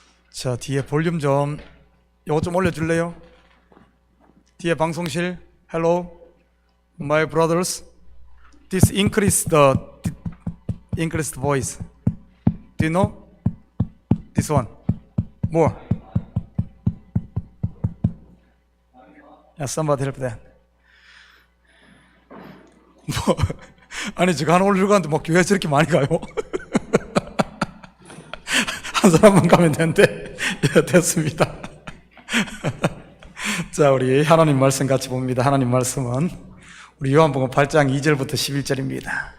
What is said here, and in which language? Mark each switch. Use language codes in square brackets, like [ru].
[ko] 자, 뒤에 볼륨 좀 요거 좀 올려줄래요? 뒤에 방송실. [en] Hello, my brothers. This increase the voice. Do you know? This one. More. Yeah, somebody help that. [ko] 뭐, 아니, 제가 하나 올리려고 하는데, 뭐, 교회 저렇게 많이 가요? 한 사람만 가면 되는데, 예, 됐습니다. 자, 우리 하나님 말씀 같이 봅니다. 하나님 말씀은 우리 요한복음 8장 2절부터 11절입니다.